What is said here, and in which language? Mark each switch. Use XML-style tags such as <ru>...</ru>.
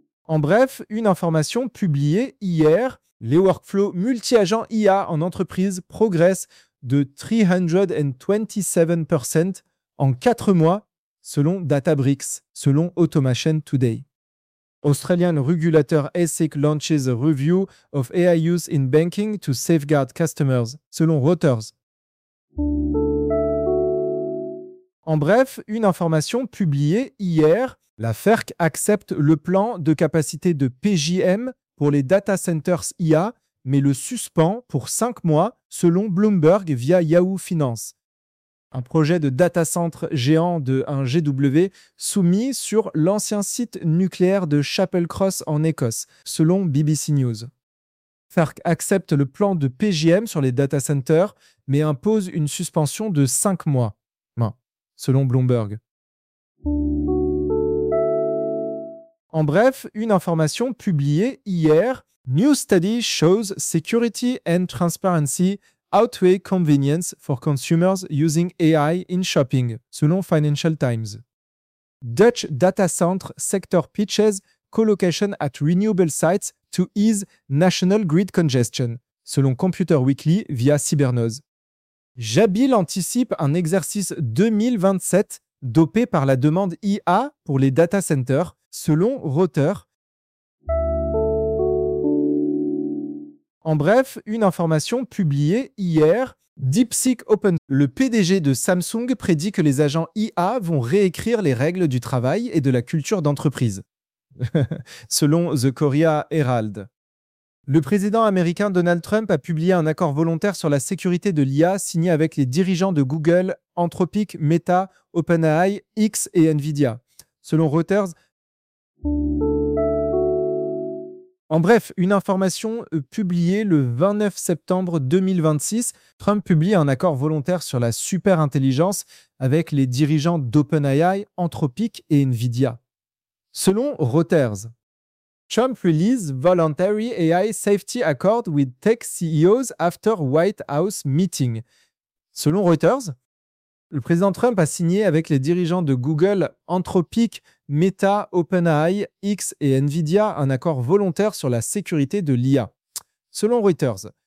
<fr>En bref, une information publiée hier, les workflows multi-agents IA en entreprise progressent de 327% en 4 mois, selon Databricks, selon Automation Today.</fr> <en>Australian regulator ASIC launches a review of AI use in banking to safeguard customers,</en> <fr>selon Reuters. En bref, une information publiée hier, la FERC accepte le plan de capacité de PJM pour les data centers IA, mais le suspend pour 5 mois, selon Bloomberg via Yahoo Finance. Un projet de data center géant de 1 GW soumis sur l'ancien site nucléaire de Chapel Cross en Écosse, selon BBC News. FERC accepte le plan de PJM sur les data centers, mais impose une suspension de 5 mois, selon Bloomberg. En bref, une information publiée hier,</fr> <en>New Study shows security and transparency outweigh convenience for consumers using AI in shopping,</en> <fr>selon Financial Times.</fr> <en>Dutch data center sector pitches colocation at renewable sites to ease national grid congestion,</en> <fr>selon Computer Weekly via Cybernoz. Jabil anticipe un exercice 2027 dopé par la demande IA pour les data centers, selon Reuters. En bref, une information publiée hier, DeepSeek Open. Le PDG de Samsung prédit que les agents IA vont réécrire les règles du travail et de la culture d'entreprise, selon The Korea Herald. Le président américain Donald Trump a publié un accord volontaire sur la sécurité de l'IA signé avec les dirigeants de Google, Anthropic, Meta, OpenAI, X et Nvidia, selon Reuters. En bref, une information publiée le 29 septembre 2026, Trump publie un accord volontaire sur la superintelligence avec les dirigeants d'OpenAI, Anthropic et Nvidia, selon Reuters.</fr> <en>Trump release voluntary AI safety accord with tech CEOs after White House meeting.</en> <fr>Selon Reuters, le président Trump a signé avec les dirigeants de Google, Anthropic, Meta, OpenAI, X et Nvidia un accord volontaire sur la sécurité de l'IA. Selon Reuters,</fr>